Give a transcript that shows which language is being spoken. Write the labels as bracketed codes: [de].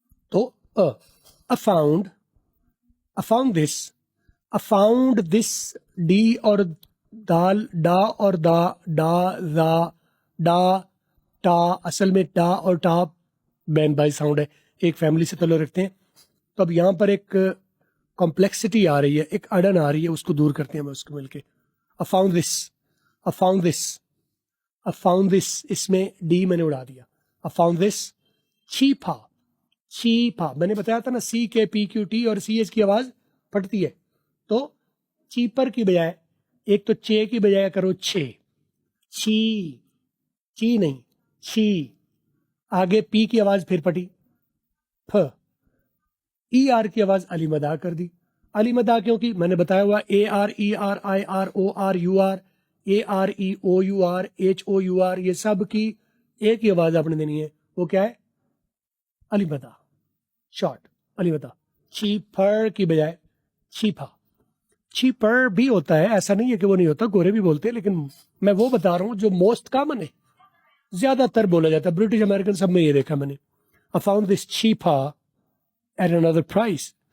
[ur] تو [en] found this، found this. [ur] D اور دال، ڈا اور دا، ڈا، ذا، ڈا، ٹا. اصل میں ٹا اور ٹا بین بائی ساؤنڈ ہے، ایک فیملی سے تعلق رکھتے ہیں. تو اب یہاں پر ایک کمپلیکسٹی آ رہی ہے، ایک اڑن آ رہی ہے، اس کو دور کرتے ہیں ہم اس کو مل کے. [en] found this، found this، found this. [ur] اس میں ڈی میں نے اڑا دیا. [en] found this cheaper. [ur] چیپا میں نے بتایا تھا نا، سی کے پی کیو ٹی اور سی ایچ کی آواز پھٹتی ہے. تو چیپر کی بجائے ایک تو چے کی بجائے کرو چھے. چی، چی نہیں، چھی. آگے پی کی آواز پھر پھٹی، پ. ای آر کی آواز علی مدا کر دی. علی مدا کیونکہ میں نے بتایا ہوا اے are, E R, I R, O R, you are, a are, E O you are, H O you are, یہ سب کی ایک ہی آواز آپ نے دینی ہے. وہ کیا ہے؟ علی مدا، شارٹ علی مدا. چیپر کی بجائے چیپا. چیپر بھی ہوتا ہے، ایسا نہیں ہے کہ وہ نہیں ہوتا، گورے بھی بولتے ہیں، لیکن میں وہ بتا رہا ہوں جو موسٹ کامن ہے، زیادہ تر بولا جاتا ہے. برٹش امریکن سب میں یہ دیکھا میں نے. [en] I found this cheaper at another price.